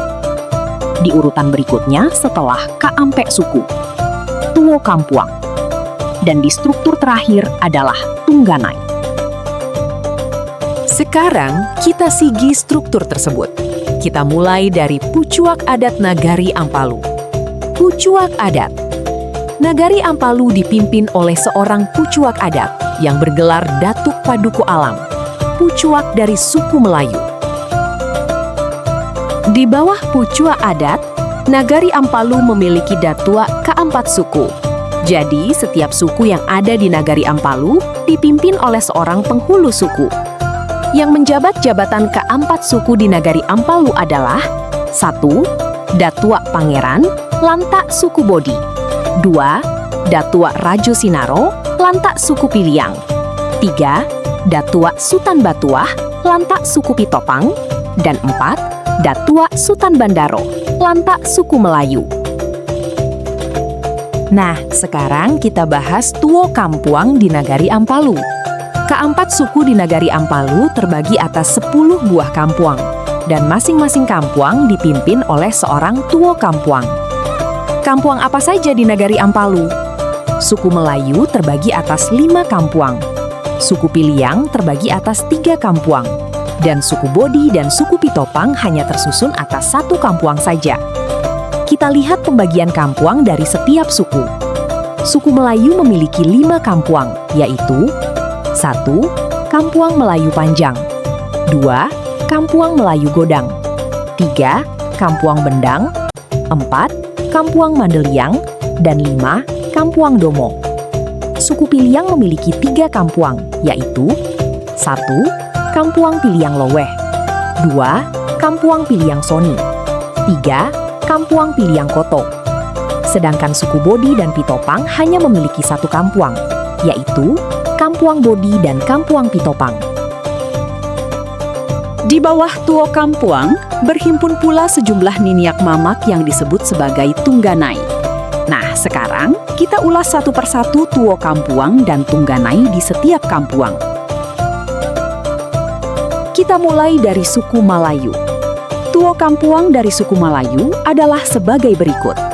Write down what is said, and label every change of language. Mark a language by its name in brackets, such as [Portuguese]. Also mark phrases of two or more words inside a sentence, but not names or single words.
[Indonesian] Di urutan berikutnya setelah Kaampe Suku, Tuo Kampuang. Dan di struktur terakhir adalah Tungganai. Sekarang kita sigi struktur tersebut. Kita mulai dari Pucuak Adat Nagari Ampalu. Pucuak Adat. Nagari Ampalu dipimpin oleh seorang pucuak adat yang bergelar Datuk Paduku Alam, pucuak dari suku Melayu. Di bawah pucuak adat, Nagari Ampalu memiliki datua keempat suku. Jadi, setiap suku yang ada di Nagari Ampalu dipimpin oleh seorang penghulu suku. Yang menjabat jabatan keempat suku di Nagari Ampalu adalah 1. Datua Pangeran, lantak suku Bodi. 2. Datua Rajo Sinaro, lantak suku Piliang. 3. Datua Sutan Batuah, lantak suku Pitopang. Dan 4. Datua Sutan Bandaro, lantak suku Melayu. Nah, sekarang kita bahas Tuo Kampuang di Nagari Ampalu. Keempat suku di Nagari Ampalu terbagi atas 10 buah kampuang, dan masing-masing kampuang dipimpin oleh seorang Tuo Kampuang. Kampuang apa saja di Nagari Ampalu? Suku Melayu terbagi atas 5 kampuang. Suku Piliang terbagi atas 3 kampuang. Dan suku Bodi dan suku Pitopang hanya tersusun atas 1 kampuang saja. Kita lihat pembagian kampuang dari setiap suku. Suku Melayu memiliki 5 kampuang, yaitu 1. Kampuang Melayu Panjang. 2. Kampuang Melayu Godang. 3. Kampuang Bendang. 4. Kampuang Mandeliang. Dan 5. Kampuang Domo. Suku Piliang memiliki 3 kampuang, yaitu 1. Kampuang Piliang Loweh. 2. Kampuang Piliang Soni. 3. Kampuang Piliang Koto. Sedangkan suku Bodi dan Pitopang hanya memiliki 1 kampuang, yaitu Kampuang Bodi dan Kampuang Pitopang. Di bawah Tuo Kampuang, berhimpun pula sejumlah [Minangkabau] niniak mamak [Indonesian] yang disebut sebagai Tungganai. Nah, sekarang kita ulas satu persatu Tuo Kampuang dan Tungganai di setiap kampuang. Kita mulai dari suku Malayu. Tuo Kampuang dari suku Malayu adalah sebagai berikut.